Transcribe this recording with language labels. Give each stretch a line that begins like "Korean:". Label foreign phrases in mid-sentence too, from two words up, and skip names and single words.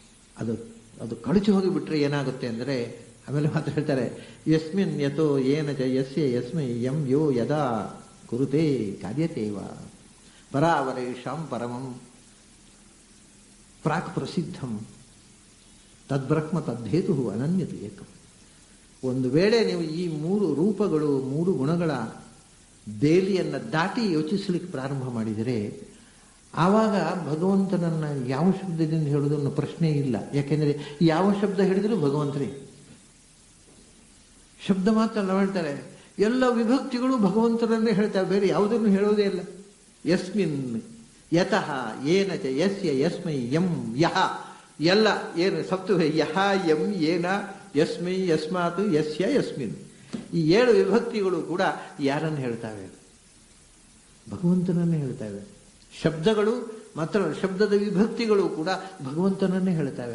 Kannada: ಅದು ಅದು ಕಳಚಿ ಹೋಗಿಬಿಟ್ರೆ ಏನಾಗುತ್ತೆ ಅಂದರೆ ಆಮೇಲೆ ಮಾತು ಹೇಳ್ತಾರೆ,
Sanskrit: ಯಸ್ಮಿನ್ ಯಥೋ ಏನ ಚ ಯಸ್ಯ ಯಸ್ಮೈ ಯಂ ಯೋ ಯದಾ ಕುರುತೆ ಕಾರ್ಯತೇವ ಪರಾವರೇಶಾಂ ಪರಮಂ ಪ್ರಾಕ್ ಪ್ರಸಿದ್ಧಂ ತದ್ಬ್ರಹ್ಮ ತದ್ಧೇತು ಅನನ್ಯತೆ ಏಕಂ.
Kannada: ಒಂದು ವೇಳೆ ನೀವು ಈ 3 ರೂಪಗಳು 3 ಗುಣಗಳ ಬೇಲಿಯನ್ನು ದಾಟಿ ಯೋಚಿಸಲಿಕ್ಕೆ ಪ್ರಾರಂಭ ಮಾಡಿದರೆ ಆವಾಗ ಭಗವಂತನನ್ನು ಯಾವ ಶಬ್ದದಿಂದ ಹೇಳೋದನ್ನು ಪ್ರಶ್ನೆ ಇಲ್ಲ. ಯಾಕೆಂದರೆ ಯಾವ ಶಬ್ದ ಹೇಳಿದರೂ ಭಗವಂತನೇ. ಶಬ್ದ ಮಾತ್ರ ನಾವು ಹೇಳ್ತಾರೆ, ಎಲ್ಲ ವಿಭಕ್ತಿಗಳು ಭಗವಂತನನ್ನೇ ಹೇಳ್ತಾರೆ, ಬೇರೆ ಯಾವುದನ್ನು ಹೇಳೋದೇ ಇಲ್ಲ.
Sanskrit: ಯಸ್ಮಿನ್ ಯತಃ ಏನ ಚ ಯಸ್ಯ ಯಸ್ಮೈ ಯಂ ಯಹ,
Kannada: ಎಲ್ಲ ಏನು ಸಪ್ತು
Sanskrit: ಯಹ ಯಂ ಏನ ಯಸ್ಮೈ ಯಸ್ಮಾತ್ ಯಸ್ಯ ಯಸ್ಮಿನ್,
Kannada: ಈ 7 ವಿಭಕ್ತಿಗಳು ಕೂಡ ಯಾರನ್ನು ಹೇಳ್ತಾವೆ? ಭಗವಂತನನ್ನೇ ಹೇಳ್ತಾವೆ. ಶಬ್ದಗಳು ಮಾತ್ರ, ಶಬ್ದದ ವಿಭಕ್ತಿಗಳು ಕೂಡ ಭಗವಂತನನ್ನೇ ಹೇಳ್ತಾವೆ.